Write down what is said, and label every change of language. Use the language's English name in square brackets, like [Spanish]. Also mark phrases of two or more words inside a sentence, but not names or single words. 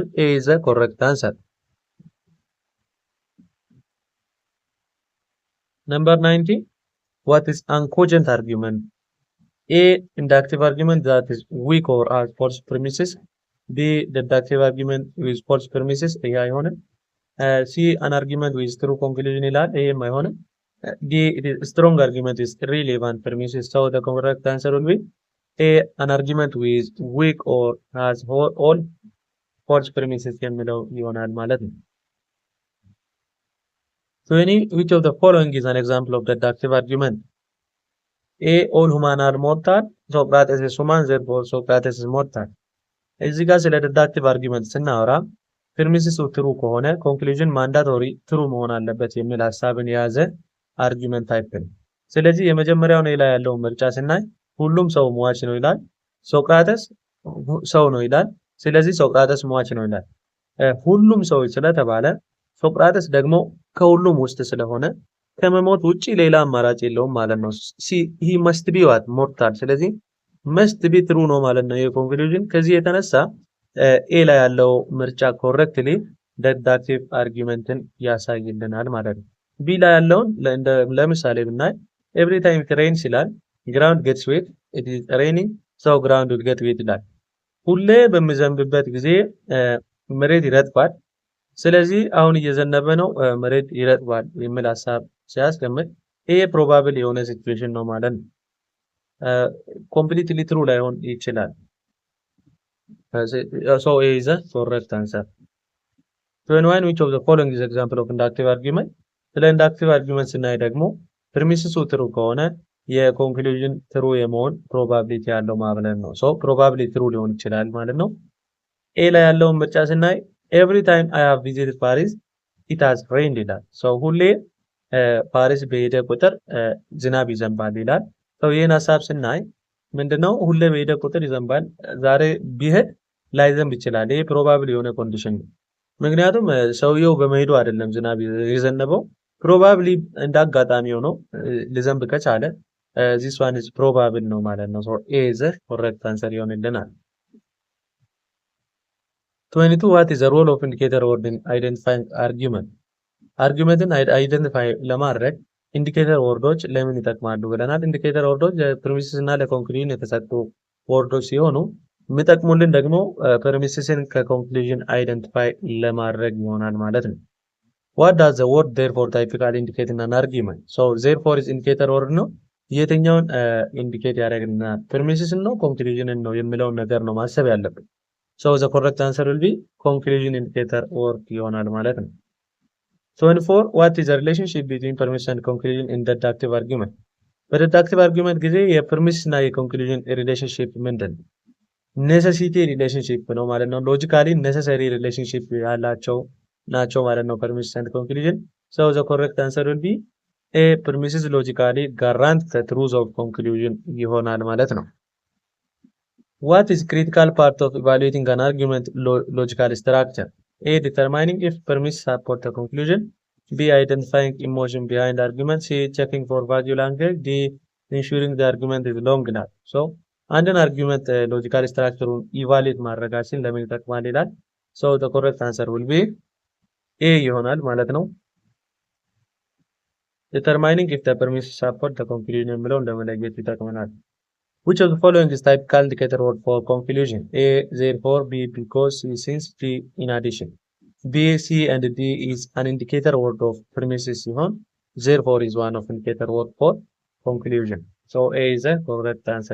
[English] A is the correct answer. Number 90, what is uncogent argument? A, inductive argument that is weak or has false premises. B, deductive argument with false premises. [Amharic] ይሄ አይሆንም። [English] C, an argument with true conclusion [Amharic] ይላል። ይሄም አይሆንም። [English] D, it is strong argument with irrelevant premises. So the correct answer will be A, an argument with weak or has all false premises [Amharic] የሚለው ይሆናል ማለት ነው። [English] 20, which of the following is an example of deductive argument? A, all human are mortal. Socrates is human, therefore Socrates is mortal. [Amharic] እዚህ ጋር ስለ [English] deductive argument [Amharic] ስናወራ ፕሪሚሲሱ ትሩ ከሆነ [English] conclusion mandatory true [Amharic] መሆን አለበት የሚል ሐሳብን የያዘ [English] argument type [Amharic] ነው። ስለዚህ የመጀመሪያው ነው ላይ ያለው ምርጫ ስናይ ሁሉም ሰው ሟች ነው ይላል። ሶቅራተስ ሰው ነው ይላል። ስለዚህ ሶቅራተስ ሟች ነው ይላል። ሁሉም ሰው ስለተባለ ሶቅራተስ ደግሞ ከሁሉም ውስጥ ስለሆነ ከመሞት ውጪ ሌላ አማራጭ የለውም ማለት ነው። [English] he must be what? [Amharic] mortal። ስለዚህ [English] must be true [Amharic] ነው ማለት ነው የኮንክሉዥን። ከዚህ የተነሳ ኤ ላይ ያለው ምርጫ [English] correctly deductive argumentን [Amharic] ያሳይልናል ማለት ነው። ቢ ላይ ያለውን ለምሳሌ ብናይ [English] every time it rains [Amharic] ይላል [English] ground gets wet, it is raining so ground will get wet [Amharic] ይላል። ሁሌ በሚዘንብበት ጊዜ መሬት ይረጥባል። ስለዚህ አሁን እየዘነበ ነው መሬት ይረጥባል የሚል ሐሳብ ሲያስቀምጥ ይሄ ፕሮባብል የሆነ ሲቹዌሽን ነው ማለት ነው። [English] completely true [Amharic] ላይሆን ይችላል። [English] so A is the correct answer. 21, which of the following is example of inductive argument? [Amharic] ስለ [English] inductive argument [Amharic] ስናይ ደግሞ ፕሪሚሲሱ ትሩ ከሆነ የኮንክሉዥን ትሩ የመሆን ፕሮባቢሊቲ ያለው ማለት ነው። [English] so probably true [Amharic] ሊሆን ይችላል ማለት ነው። ኤ ላይ ያለውን ምርጫ ስናይ [English] every time I have visited Paris it has rained [Amharic] ይላል። so ሁሌ ፓሪስ በሄደ ቁጥር ዝናብ ይዘንባል ይላል። so ይሄን ሐሳብ ስናይ ምንድነው ሁሌ በሄደ ቁጥር ይዘንባል፣ ዛሬ ቢሄድ ላይዘንብ ይችላል። ይሄ ፕሮባብል የሆነ ኮንዲሽን ነው። ምክንያቱም ሰውየው በመሄዱ አይደለም ዝናብ የዘነበው፣ ፕሮባብሊ እንዳጋጣሚ ሆኖ ሊዘንብ ከቻለ [English] this one is probable [Amharic] ነው ማለት ነው። [English] so A is the correct answer [Amharic] ይሆንልናል። 22, [English] what is the role of indicator word in identifying argument? [Amharic] አርጊመንትን አይደንቲፋይ ለማድረግ ኢንዲኬተር ወርዶች ለምን ይጠቅማሉ ብለናል። ኢንዲኬተር ወርዶች ለፕሪሚሲስ እና ለኮንክሉዥን የተሰጡ ወርዶች ሲሆኑ የሚጠቅሙልን ደግሞ ፕሪሚሲስን ከኮንክሉዥን አይደንቲፋይ ለማድረግ ይሆናል ማለት ነው። [English] what does the word therefore typically indicate in an argument? so therefore is indicator word [Amharic] ነው። የትኛውን ኢንዲኬት ያደርግልና ፕሪሚሲስን ነው ኮንክሉዥንን ነው የሚለውን ነገር ነው ማሰብ ያለብን። [English] so the correct answer will be conclusion indicator word [Amharic] ይሆናል ማለት ነው። 24, [English] what is the relationship between premise and conclusion in deductive argument? በdeductive argument [Amharic] ጊዜ የፕሪሚስ እና የኮንክሉዥን ሪሌሽንሺፕ ምንድን ነው? [English] necessity relationship [Amharic] ነው ማለት ነው። [English] logically necessary relationship [Amharic] ያላቸው ናቸው ማለት ነው [English] premise and conclusion. so the correct answer will be A, premises logically guarantee the truth of conclusion [Amharic] ይሆናል ማለት ነው። [English] What is critical part of evaluating an argument logical structure? A. Determining if premises support a conclusion. B. Identifying emotion behind argument. C. Checking for value language. D. Ensuring the argument is long enough. So, [Amharic] አንድን [English] argument logical structure evaluate [Amharic] ማድረጋችን ለምን ይጠቅማል ይላል። [English] So, the correct answer will be A [Amharic] ይሆናል ማለት ነው። [English] Determining if the premises support the conclusion [Amharic] የሚለውን ለመለየት ይጠቅመናል። [English] Which of the following is typical indicator word for conclusion? A. Therefore. B. Because. C. Since. D. In addition. B, C, and D is an indicator word of premises. Therefore is one of indicator word for conclusion. So A is the correct answer.